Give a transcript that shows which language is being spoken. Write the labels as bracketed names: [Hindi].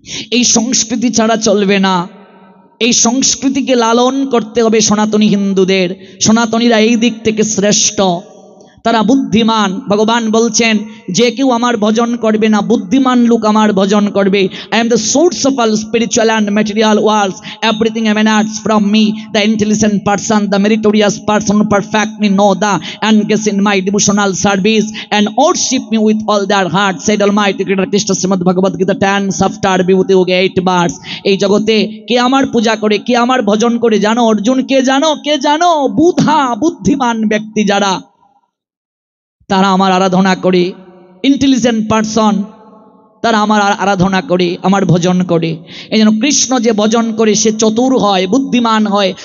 [Bangla] এই সংস্কৃতি ছাড়া চলবে না। এই সংস্কৃতিকে লালন করতে হবে সনাতনী হিন্দুদের। সনাতনীরা এই দিক থেকে শ্রেষ্ঠ, তারা বুদ্ধিমান। ভগবান বলছেন, যে কেউ আমার ভজন করবে না, বুদ্ধিমান লোক আমার ভজন করবে। [English] I am the source of all spiritual and material worlds. Everything emanates from me. The intelligent person, the meritorious person who perfectly know the engage in my devotional service and worship me with all their heart, said Almighty Creator Krishna, Srimad Bhagavad Gita 10 chapter Vibhuti Yoga 8 verse. [Bangla] এই জগতে কে আমার পূজা করে, কে আমার ভজন করে জানো অর্জুন? কে জানো? কে জানো? বুধা, বুদ্ধিমান ব্যক্তি যারা, তারা আমার আরাধনা করে। [English] intelligent person, [Bangla] তারা আমার আরাধনা করে, আমার ভজন করে। এই জন্য কৃষ্ণ যে ভজন করে সে চতুর হয়, বুদ্ধিমান হয়।